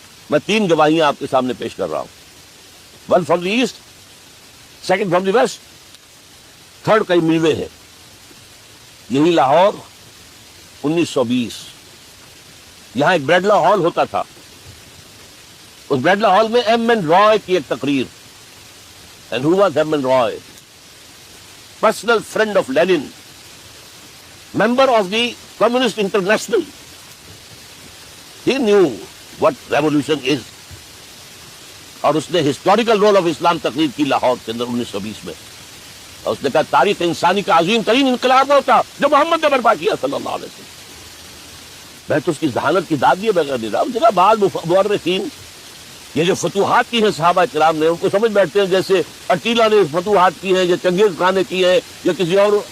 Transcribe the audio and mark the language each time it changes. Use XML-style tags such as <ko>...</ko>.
<ur>میں 3 گواہیاں آپ کے سامنے پیش کر رہا ہوں.</ur> <en>1 from the east, 2 from the west,</en> <ur>3 کئی ملوے ہے. یہی لاہور 1920، یہاں ایک بریڈلا ہال ہوتا تھا. اس بریڈلا ہال میں ایم این رائے کی ایک تقریر.</ur> <en>And who was M. N. Roy? Personal friend of Lenin, member of the Communist International. He knew what revolution is.</en> <ur>اور اس نے</ur> <en>historical role of Islam</en> <ur>تقریر کی لاہور کے اندر 1920 میں. اور اس نے کہا تاریخ انسانی کا عظیم ترین انقلاب ہوتا جو محمد نے برپا کیا صلی اللہ علیہ وسلم. میں تو اس کی ذہانت کی داد دیے بغیر نہیں رہا. جگہ بعض مورخین یہ جو فتوحات کی ہیں صحابہ کرام نے، ان کو سمجھ بیٹھتے ہیں جیسے اٹیلا نے فتوحات کی ہیں یا چنگیز خان نے کی ہے یا کسی اور.</ur>